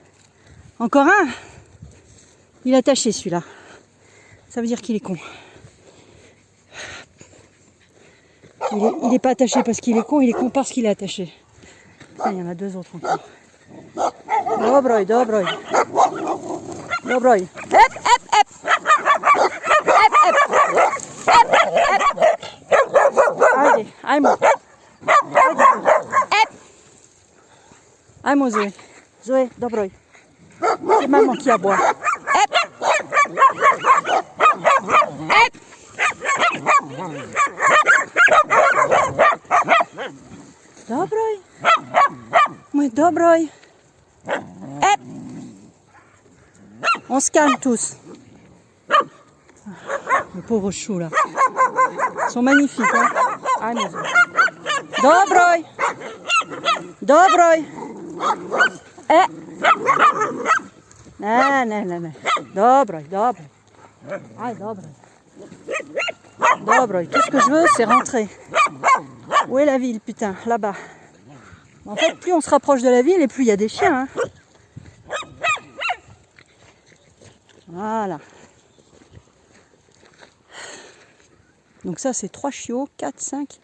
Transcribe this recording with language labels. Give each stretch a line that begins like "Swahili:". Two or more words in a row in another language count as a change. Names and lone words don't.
French: Encore un ? Il est attaché, celui-là. Ça veut dire qu'il est con. Il est pas attaché parce qu'il est con parce qu'il est attaché. Putain, il y en a 2 autres encore. Dobroj, dobroj. Dobroj. Hep, hep, hep. Hep, hep. Hep, hep. Allez, ajmo. Hep. Ajmo, Zoé. Zoé, dobroj. C'est maman qui aboie. Hep. Hep. Dobroj. Mój dobroj. Hep. On se calme tous. Les pauvres choux là. Ils sont magnifiques. Hein. Ah, non. Dobroj. Dobroj. Eh. Ne. Dobroj, dobroj. Ah, dobroj. Dobroj. Tout ce que je veux, c'est rentrer. Où est la ville, putain? Là-bas. En fait, plus on se rapproche de la ville et plus il y a des chiens. Hein. Voilà. Donc ça, c'est 3 chiots, 4, 5.